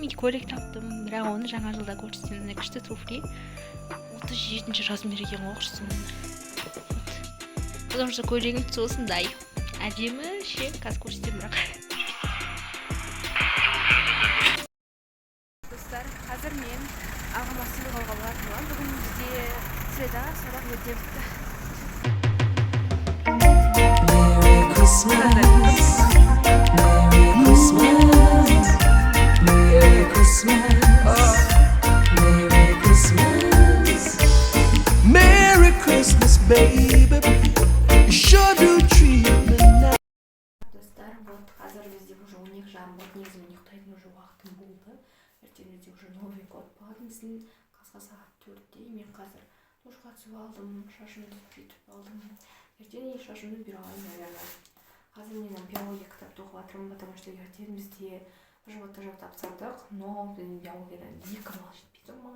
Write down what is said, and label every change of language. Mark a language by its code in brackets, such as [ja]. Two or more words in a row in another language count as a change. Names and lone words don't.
[kk] Мен көйлек таптым, бірақ оны жаңа жылда көрсетемін. Күшті туфли 37 размер екен ғой, [ru] потому что [kk] көйлегім осындай әдемі ше, қазір көрсетемін бірақ. Достар, қазір мен ағама сыйлық алуға баратын боламын. Бүгін бізде среда, сабақ ерте бітті. [en] Merry Christmas, Merry Christmas, Merry Christmas, Merry Christmas, baby. You sure do treat me nice. [kk] Достар, вот қазір бізде уже 12:30, вот негізі мен ұйықтайтын уже уақытым болды. Ертең бізде уже [ru] Новый год [kk] болады. Біздің қазір сағат 4-те. Мен қазір душқа түсіп алдым, шашымды бүйтіп алдым. Ертең шашымды бұйра алайын, наверное. Қазір мен биология кітапты оқып жатырмын, [ru] потому что [kk] ертең бізде животта тапсырдық, но биологиядан 2 балл жетпей тұр маған.